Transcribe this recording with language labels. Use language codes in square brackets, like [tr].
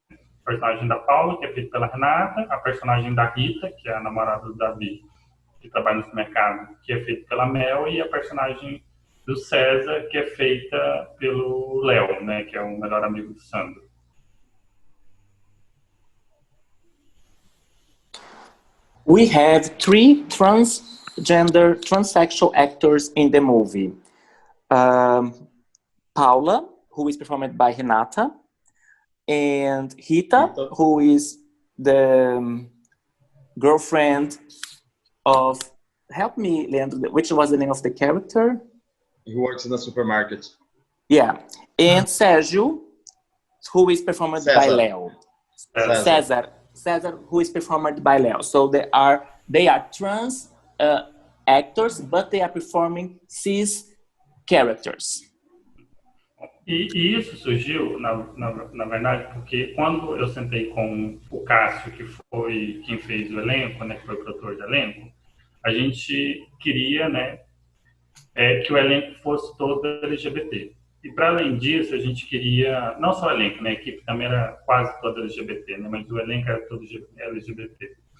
[pt] O personagem da Paula, que é feito pela Renata, a personagem da Rita, que é a namorada do Davi, que trabalha no supermercado, que é feito pela Mel, e a personagem do César, que é feita pelo Léo, né? Que é o melhor amigo do Sandro. [en] We have 3 transgender, transsexual actors in the movie. Paula, who is performed by Renata, and Rita, who is the girlfriend of, help me, Leandro, which was the name of the character? He works in the supermarket. Yeah, and Sérgio, who is performed by Leo. César, who is performed by Leo. So they are trans actors, but they are performing cis characters. [pt] E isso surgiu, na verdade, porque quando eu sentei com o Cássio, que foi quem fez o elenco, né, que foi o produtor do elenco, a gente queria, né, que o elenco fosse todo LGBT. E para além disso, a gente queria, não só o elenco, né, a equipe também era quase toda LGBT, né, mas o elenco era todo LGBT.